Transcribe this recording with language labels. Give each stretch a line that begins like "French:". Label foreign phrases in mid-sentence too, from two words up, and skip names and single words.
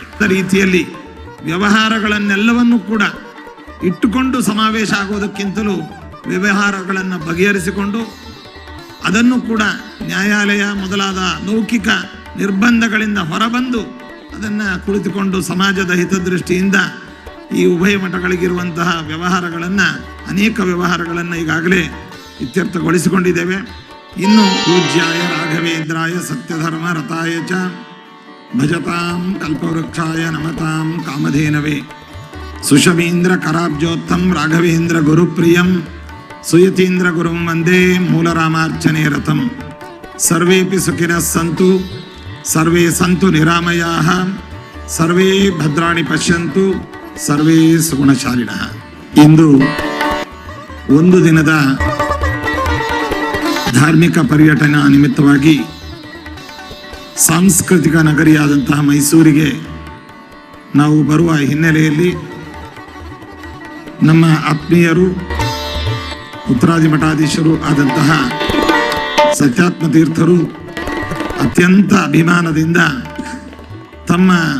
Kannada: ರೀತಿಯಲ್ಲಿ ವ್ಯವಹಾರಗಳನ್ನೆಲ್ಲವನ್ನೂ ಕೂಡ ಇಟ್ಟುಕೊಂಡು ಸಮಾವೇಶ ಆಗೋದಕ್ಕಿಂತಲೂ ವ್ಯವಹಾರಗಳನ್ನು ಬಗೆಹರಿಸಿಕೊಂಡು ಅದನ್ನು ಕೂಡ ನ್ಯಾಯಾಲಯ ಮೊದಲಾದ ಲೌಕಿಕ ನಿರ್ಬಂಧಗಳಿಂದ ಹೊರಬಂದು ಅದನ್ನು ಕುಳಿತುಕೊಂಡು ಸಮಾಜದ ಹಿತದೃಷ್ಟಿಯಿಂದ ಈ ಉಭಯ ಮಠಗಳಿಗಿರುವಂತಹ ಅನೇಕ ವ್ಯವಹಾರಗಳನ್ನು ಈಗಾಗಲೇ ಇತ್ಯರ್ಥಗೊಳಿಸಿಕೊಂಡಿದ್ದೇವೆ.
Sanskrit: ಇನ್ನು ಪೂಜ್ಯಾಯ ರಾಘವೇಂದ್ರಾಯ ಸತ್ಯಧರ್ಮ ರತಾಯ ಚ ಭಜತಾಂ ಕಲ್ಪವೃಕ್ಷಾಯ ನಮತಾಂ ಕಾಮಧೇನವೇ ಸುಷಮೀಂದ್ರ ಕರಾಬ್ಜೋತ್ತಂ ರಾಘವೇಂದ್ರ ಗುರುಪ್ರಿಯಂ ಸುಯತೀಂದ್ರ ಗುರುಂ ವಂದೇ ಮೂಲರಾಮಾರ್ಚನೆ ರಥಂ. ಸರ್ವೇಪಿ ಸುಖಿನಃ ಸಂತು, ಸರ್ವೇ ಸಂತು ನಿರಾಮಯಾಃ, ಸರ್ವೇ ಭದ್ರಾಣಿ ಪಶ್ಯಂತು, ಸರ್ವೇ ಸುಗುಣಶಾಲಿನಃ.
Kannada: ಇಂದು ಒಂದು ದಿನದ ಧಾರ್ಮಿಕ ಪರ್ಯಟನ ನಿಮಿತ್ತವಾಗಿ ಸಾಂಸ್ಕೃತಿಕ ನಗರಿಯಾದಂತಹ ಮೈಸೂರಿಗೆ ನಾವು ಬರುವ ಹಿನ್ನೆಲೆಯಲ್ಲಿ ನಮ್ಮ ಆತ್ಮೀಯರು ಉತ್ತರಾದಿ ಮಠಾಧೀಶರು ಆದಂತಹ ಸತ್ಯಾತ್ಮ ತೀರ್ಥರು ಅತ್ಯಂತ ಅಭಿಮಾನದಿಂದ ತಮ್ಮ